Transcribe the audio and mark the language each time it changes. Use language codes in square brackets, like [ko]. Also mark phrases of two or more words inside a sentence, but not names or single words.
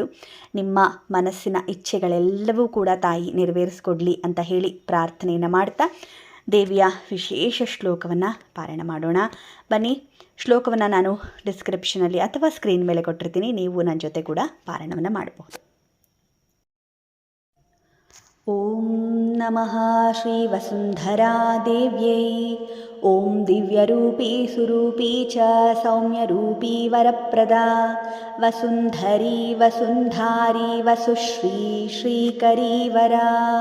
[kn] ನಿಮ್ಮ ಮನಸ್ಸಿನ ಇಚ್ಛೆಗಳೆಲ್ಲವೂ ಕೂಡ ತಾಯಿ ನೆರವೇರಿಸ್ಕೊಡ್ಲಿ ಅಂತ ಹೇಳಿ ಪ್ರಾರ್ಥನೆಯನ್ನು ಮಾಡ್ತಾ ದೇವಿಯ ವಿಶೇಷ ಶ್ಲೋಕವನ್ನು ಪಾರಾಯಣ ಮಾಡೋಣ. ಬನ್ನಿ, ಶ್ಲೋಕವನ್ನು ನಾನು ಡಿಸ್ಕ್ರಿಪ್ಷನಲ್ಲಿ ಅಥವಾ ಸ್ಕ್ರೀನ್ ಮೇಲೆ ಕೊಟ್ಟಿರ್ತೀನಿ. ನೀವು ನನ್ನ ಜೊತೆ ಕೂಡ ಪಾರಾಯಣವನ್ನು ಮಾಡಬಹುದು. [sa] ಓಂ ನಮಃ ಶ್ರೀ ವಸುಂಧರಾ ದೇವ್ಯೈ. ಓಂ ದಿವ್ಯರೂಪೀ ಸುರೂಪೀ ಚ ಸೌಮ್ಯರೂಪೀ ವರಪ್ರದಾ ವಸುಂಧರೀ ವಸುಂಧಾರಿ ವಸುಶ್ರೀ ಶ್ರೀಕರೀವರಾ.